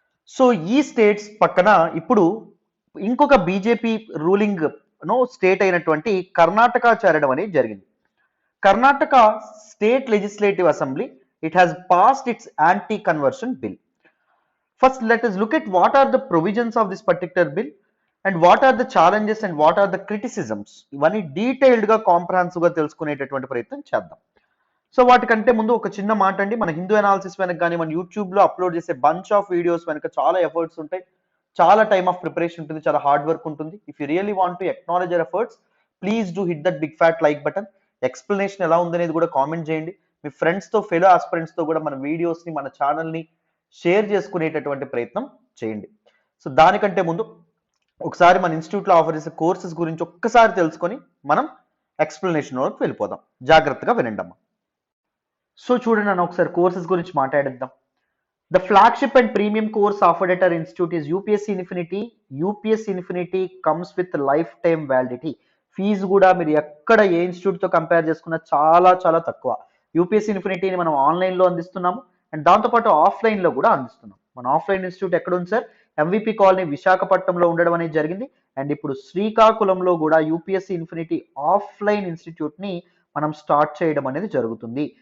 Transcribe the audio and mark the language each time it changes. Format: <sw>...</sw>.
<te>So ఈ states పక్కన ఇప్పుడు ఇంకొక బీజేపీ రూలింగ్ స్టేట్ అయినటువంటి కర్ణాటక చేరడం అనేది జరిగింది.</te> <en>Karnataka state legislative assembly it has passed its anti conversion bill. First let us look at what are the provisions of this particular bill and what are the challenges and what are the criticisms.</en> <te>ఇవన్నీ detailed గా comprehensive గా తెలుసుకునేటటువంటి ప్రయత్నం చేద్దాం. So వాటికంటే ముందు ఒక చిన్న మాట అండి, మన హిందూ అనాలిసిస్ వెనక కానీ మన యూట్యూబ్ లో అప్లోడ్ చేసే</te> <en>bunch of videos</en> <te>వెనక చాలా ఎఫర్ట్స్ ఉంటాయి, చాలా</te> <en>time of preparation</en> <te>ఉంటుంది, చాలా హార్డ్ వర్క్ ఉంటుంది.</te> <en>If you really want to acknowledge your efforts, please do hit that big fat like button.</en> <te>Explanation ఎలా ఉందనేది కూడా కామెంట్ చేయండి. మీ ఫ్రెండ్స్ తో, ఫెలో ఆస్పిరెంట్స్ తో కూడా మన వీడియోస్ ని, మన ఛానల్ ని షేర్ చేసుకునేటటువంటి ప్రయత్నం చేయండి. సో దానికంటే ముందు ఒకసారి మన ఇన్స్టిట్యూట్ లో ఆఫర్ చేసే కోర్సెస్ గురించి ఒక్కసారి తెలుసుకొని మనం ఎక్స్ప్లెనేషన్ వరకు వెళ్ళిపోదాం. జాగ్రత్తగా వినండి అమ్మా. సో చూడండి అన్న, ఒకసారి కోర్సెస్ గురించి మాట్లాడేద్దాం.</te> <en>The flagship and premium course offered at our institute is UPSC Infinity. UPSC Infinity comes with lifetime validity.</en> <te>Fee కూడా మీరు ఎక్కడ ఏ ఇన్స్టిట్యూట్ తో కంపేర్ చేసుకున్నా చాలా చాలా తక్కువ. యూపీఎస్సీ ఇన్ఫినిటీని మనం ఆన్లైన్ లో అందిస్తున్నాము అండ్ దాంతోపాటు ఆఫ్లైన్ లో కూడా అందిస్తున్నాం. మన ఆఫ్లైన్ ఇన్స్టిట్యూట్ ఎక్కడ ఉంది సార్? ఎంవిపి కాలనీ విశాఖపట్నంలో ఉండడం అనేది జరిగింది. అండ్ ఇప్పుడు శ్రీకాకుళంలో కూడా యూపీఎస్సీ ఇన్ఫినిటీ ఆఫ్లైన్ ఇన్స్టిట్యూట్ ని మనం స్టార్ట్ చేయడం అనేది జరుగుతుంది.</te>